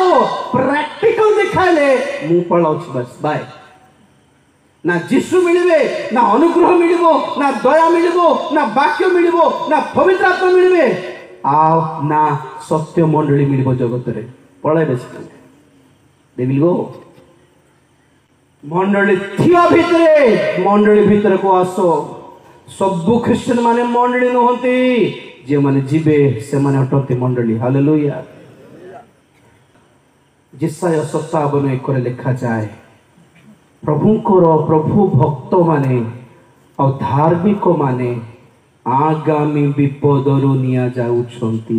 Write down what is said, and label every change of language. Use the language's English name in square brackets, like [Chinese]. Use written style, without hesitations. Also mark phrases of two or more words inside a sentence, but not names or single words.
[Odia] ପ୍ରାକ୍ଟିକାଲ ଦେଖାଇଲେ ମୁଁ ପଳାଉଛି ବାସ୍ ବାଏ। ନା ଯୀଶୁ ମିଳିବେ, ନା ଅନୁଗ୍ରହ ମିଳିବ, ନା ଦୟା ମିଳିବ, ନା ବାକ୍ୟ ମିଳିବ, ନା ପବିତ୍ର ଆତ୍ମା ମିଳିବେ, ଆଉ ନା ସତ୍ୟ ମଣ୍ଡଳୀ ମିଳିବ ଜଗତରେ। ପଳାଇବେ ସେମାନେ। [English] They will go। [Odia] ମଣ୍ଡଳୀ ଥିବା ଭିତରେ ମଣ୍ଡଳୀ ଭିତରକୁ ଆସ। ସବୁ ଖ୍ରୀଷ୍ଟିଆନ ମାନେ ମଣ୍ଡଳୀ ନୁହନ୍ତି, ଯେଉଁମାନେ ଯିବେ ସେମାନେ ଅଟନ୍ତି ମଣ୍ଡଳୀ। ହାଲେଲୁୟା। ଯେସାୟା 57:1 ଲେଖାଯାଏ, ପ୍ରଭୁ ଭକ୍ତ ମାନେ ଆଉ ଧାର୍ମିକ ମାନେ ଆଗାମୀ ବିପଦରୁ ନିଆଯାଉଛନ୍ତି।